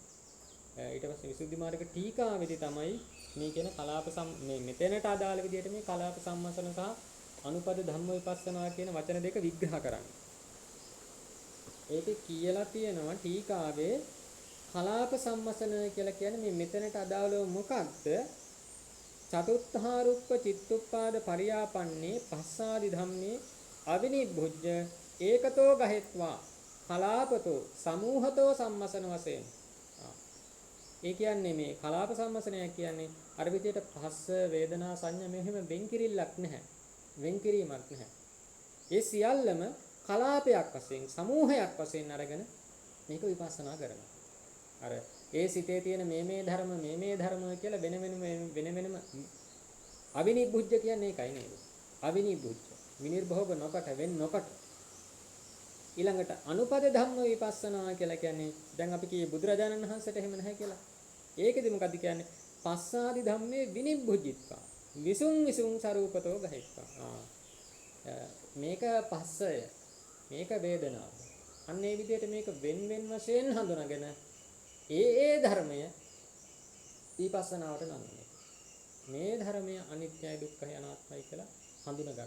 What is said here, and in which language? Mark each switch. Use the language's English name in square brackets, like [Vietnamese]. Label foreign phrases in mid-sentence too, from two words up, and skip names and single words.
[Sinhala] ඊට පස්සේ විසුද්ධි මාර්ග ටීකාවේදී තමයි මේ කියන කලාප මේ මෙතනට අදාළ විදිහට මේ [Pali] කලාප සම්මසන [Sinhala] සහ [Pali] අනුපද ධම්ම විපස්සනා [Sinhala] කියන වචන දෙක විග්‍රහ කරන්නේ. ඒකේ කියලා තියෙනවා ටීකාවේ [Pali] කලාප සම්මසන [Sinhala] කියලා කියන්නේ මේ මෙතනට අදාළව මොකක්ද? [Pali] චතුත්ථාරුප්ප චිත්තුප්පාද පරියාපන්නේ පස්සාදි ධම්මේ අවිනිබ්බුජ්ජ ඒකතෝ ගහෙත්වා කලාපතෝ සමූහතෝ සම්මසන වශයෙන්. [Sinhala] ඒ කියන්නේ මේ කලාප සම්මසනය කියන්නේ අර විදියට පස්ස වේදනා සංඥා මෙහෙම වෙන් කිරිල්ලක් නැහැ. වෙන් කිරීමක් නැහැ. ඒ සියල්ලම කලාපයක් වශයෙන් සමූහයක් වශයෙන් අරගෙන මේක විපස්සනා කරනවා. අර ඒ සිතේ තියෙන මේ ධර්ම කියලා වෙන වෙනම අවිනිබ්බුජ්ජ කියන්නේ ඒකයි නේද? අවිනිබ්බුජ්ජ විනිර්භෝග නොකට වෙන් නොකට ඊළඟට [Pali] අනුපද ධම්ම විපස්සනා [Sinhala] කියලා කියන්නේ දැන් අපි කියේ බුදුරජාණන් වහන්සේට එහෙම නැහැ කියලා. ඒකෙදි මොකද්ද කියන්නේ? [Pali] පස්සාදි ධම්මේ විනිබ්බුජ්ජිත්වා විසුං සරූපතෝ ගහෙත්වා. [Sinhala] මේක පස්සය. මේක වේදනාව. අන්න ඒ විදිහට මේක වෙන් වශයෙන් හඳුනාගෙන ඒ ධර්මය විපස්සනාවට නංගන්නේ. මේ ධර්මය අනිත්‍යයි දුක්ඛයි අනාත්මයි කියලා හඳුනා ගන්න.